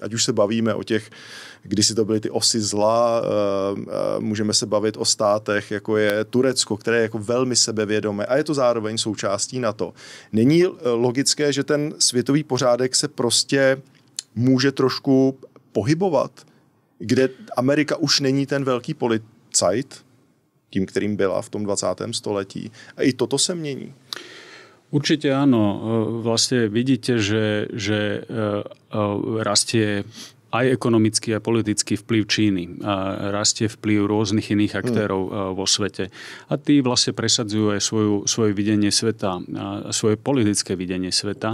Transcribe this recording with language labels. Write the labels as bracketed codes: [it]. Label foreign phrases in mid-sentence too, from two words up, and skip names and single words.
[cs] Ať už se bavíme o těch, kdysi to byly ty osy zla, můžeme se bavit o státech, jako je Turecko, které je jako velmi sebevědomé a je to zároveň součástí NATO. Není logické, že ten světový pořádek se prostě může trošku pohybovat, kde Amerika už není ten velký policajt, tím, kterým byla v tom 20. století. A i toto se mění. [sk] Určite áno. Vlastne vidíte, že rastie aj ekonomický a politický vplyv Číny. A rastie vplyv rôznych iných aktérov vo svete. A tí vlastne presadzujú aj svoje videnie sveta, a svoje politické videnie sveta.